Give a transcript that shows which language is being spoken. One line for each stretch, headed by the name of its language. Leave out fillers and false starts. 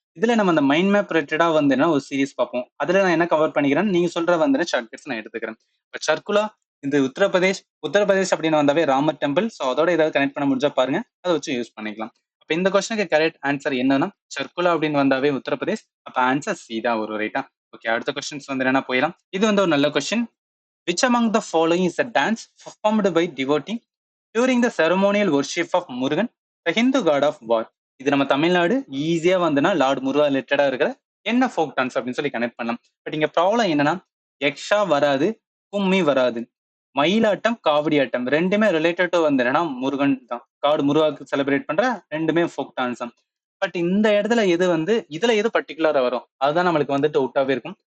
Tamil: இதுல நம்ம அந்த மைண்ட் மேப் ரிலேட்டடா வந்து ஒரு சீரிஸ் பார்ப்போம். அதுல நான் என்ன கவர் பண்ணிக்கிறேன், நீங்க சொல்ற வந்து ஷார்ட் கட்ஸ் நான் எடுத்துக்கிறேன். சர்க்குலா இந்த உத்தரப்பிரதேஷ். உத்தரப்பிரதேஷ் அப்படின்னு வந்தாவே ராமர் டெம்பிள். ஸோ அதோட ஏதாவது கனெக்ட் பண்ண முடிஞ்சா பாருங்க, அதை வச்சு யூஸ் பண்ணிக்கலாம். அப்ப இந்த கொஸ்டினுக்கு கரெக்ட் ஆன்சர் என்னன்னா சர்க்குலா அப்படின்னு வந்தாவே உத்தரப்பிரதேஷ். அப்ப ஆன்சர் சி தான் வரும், ரைட்டா? ஓகே, அடுத்த கொஸ்டின்ஸ் வந்து என்னன்னா போயிடலாம். இது வந்து ஒரு நல்ல question.
English: Which among the following is a dance performed by devotee during the ceremonial worship of Murugan, the Hindu god of war?
Tamil: இது நம்ம தமிழ்நாடு ஈஸியா வந்துன்னா லார்ட் முருகா ரிலேட்டடா இருக்கிற என்ன ஃபோக் டான்ஸ் அப்படின்னு சொல்லி கனெக்ட் பண்ணலாம். பட் இங்க ப்ராப்ளம் என்னன்னா யக்ஷா வராது, கும்மி வராது. மயிலாட்டம், காவடி ஆட்டம் ரெண்டுமே ரிலேட்டட் டு வந்து என்னன்னா முருகன் தான். காடு முருகாக்கு செலிப்ரேட் பண்ற ரெண்டுமே ஃபோக் டான்ஸ் தான். பட் இந்த இடத்துல எது வந்து இதுல எது பர்டிகுலரா வரும் அதுதான் நம்மளுக்கு வந்து டவுட்டாவே இருக்கும்.